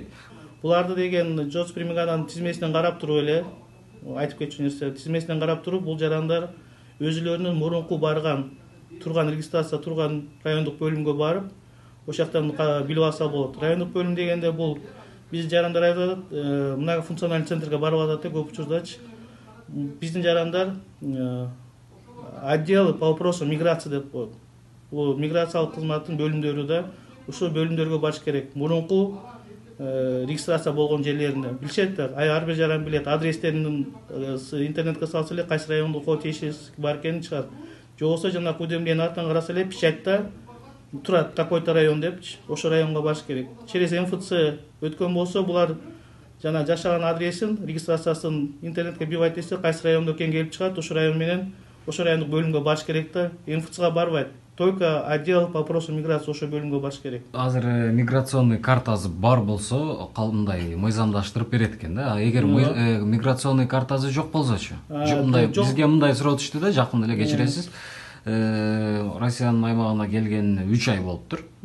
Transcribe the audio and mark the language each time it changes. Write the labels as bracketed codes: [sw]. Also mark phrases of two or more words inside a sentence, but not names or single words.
[ky] Буларды деген 131 миң адам тизмесинен карап туруп эле айтып кетчү нерсе, тизмесинен карап туруп бул жарандар өзүлөрүнүн мурунку турган регистрация турган райондук бөлүмгө барып, ошол жактан билип алса болот. Райондук бөлүм дегенде бул биз жарандар айтып атат, [ru] многофункциональный центрге [ky] барып атат көп учурдачы. Биздин жарандар [ru] отдел по вопросам миграции [ky] деп коет. Бул миграциялык кызматтын бөлүмдөрү да ушул бөлүмдөргө барыш керек. Мурунку регистрация болгон жерлерине билишет да, ар бир жаран билет, адрестерин интернетке салса эле кайсы райондо тиешеси бар экенин чыгат. Же болбосо жана уведомление артынан караса эле печатьта турат [ru] такой-то район [ky] депчи, ошол районго барыш керек. [ru] Через МФЦ [ky] өткөн болсо булар жана жашаган адресин, регистрациясын интернетке бивайт десе, кайсы райондо экен келип чыгат, ошол район менен ошол райондук бөлүмгө барыш керек да. МФЦга барбайт. [ru] Только отдел по вопросу миграции [ky] ошо бөлүмгө барыш керек. Азыр миграционный картасы бар болсо, мындай мыйзамдаштырып берет экен да. Эгер миграционный картасы жок болсочу? Бизге мындай суроо түштү да, жакында эле кечиресиз. Россиянын аймагына келген 3 ай болуптур.